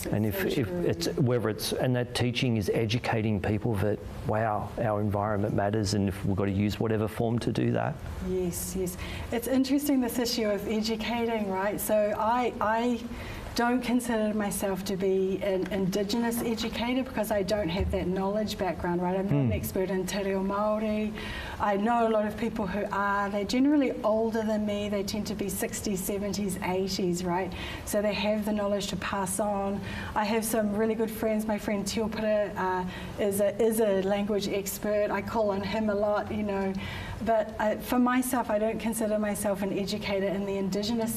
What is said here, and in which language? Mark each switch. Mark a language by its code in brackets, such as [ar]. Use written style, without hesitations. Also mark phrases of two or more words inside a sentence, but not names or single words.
[en] And if that teaching is educating people that our environment matters, and if we've got to use whatever form to do that. Yes. It's interesting, this issue of educating, right? So I don't consider myself to be an Indigenous educator because I don't have that knowledge background, right? I'm not an expert in [mi] te reo Māori. [en] I know a lot of people who are. They're generally older than me. They tend to be 60s, 70s, 80s, right? So they have the knowledge to pass on. I have some really good friends. My friend Tiopura is a language expert. I call on him a lot, you know. But for myself, I don't consider myself an educator in the Indigenous sense.